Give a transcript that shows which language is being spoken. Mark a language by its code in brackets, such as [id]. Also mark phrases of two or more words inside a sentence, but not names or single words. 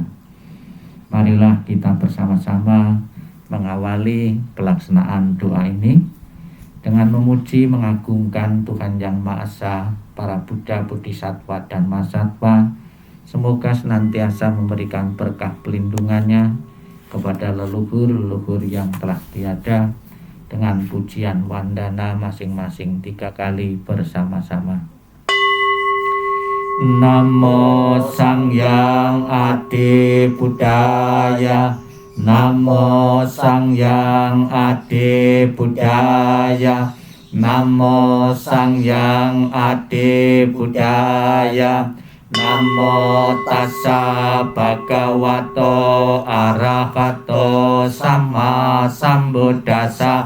[id] Marilah kita bersama-sama mengawali pelaksanaan doa ini dengan memuji mengagungkan Tuhan Yang Maha Esa, para Buddha, Bodhisattva, dan Mahasatwa. Semoga senantiasa memberikan berkah pelindungannya kepada leluhur-leluhur yang telah tiada, dengan pujian wandana masing-masing 3 kali bersama-sama. [pi] Namo Sangyang Adi Buddhaya, Namo Sangyang Adi Buddhaya, Namo Sangyang Adi Buddhaya, Namo Tassa Bhagavato Arahato Sama Sambuddhassa,